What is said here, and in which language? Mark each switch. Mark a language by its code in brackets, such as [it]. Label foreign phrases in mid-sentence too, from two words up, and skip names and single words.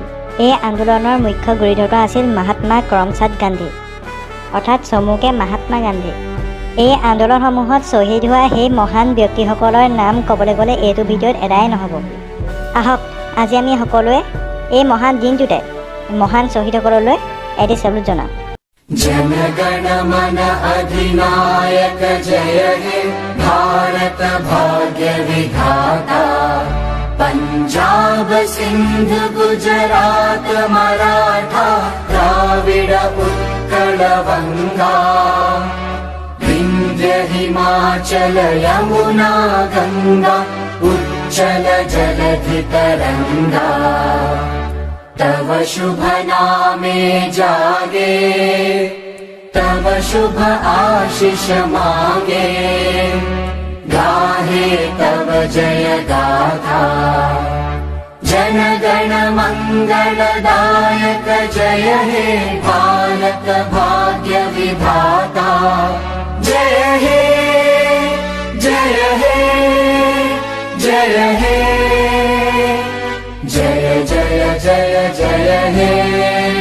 [as] এই আন্দোলনৰ মুখ্য গুৰিধৰ্তা আছিল মহাত্মা কৰমচাঁদ গান্ধী, অৰ্থাৎ চমুকে মহাত্মা গান্ধী। এই আন্দোলনসমূহত শ্বহীদ হোৱা সেই মহান ব্যক্তিসকলৰ নাম ক'বলৈ গ'লে এইটো ভিডিঅ'ত এদাই নহ'ব। আহক আজি আমি সকলোৱে এই মহান দিনটোতে মহান শ্বহীদসকললৈ এটি চেলুট জনাওঁ। [bn] জন গণ মন অধিনায়ক জয় হে ভারত ভাগ্য বিধাতা পঞ্জাব সিন্ধ গুজরাট মারাঠা দ্রাবিড় উৎকল বঙ্গ বিন্ধ্য হিমাচল যমুনা গঙ্গা উচ্ছল জলধি তরঙ্গ তব শুভ নামে জাগে তব শুভ আশিস মাগে গাহে তব জয় গাথা জন গণ মঙ্গলদায়ক জয় হে ভারত ভাগ্য বিধাতা জয় হে জয় হে জয় হে জয় জয় জয় জয় হে।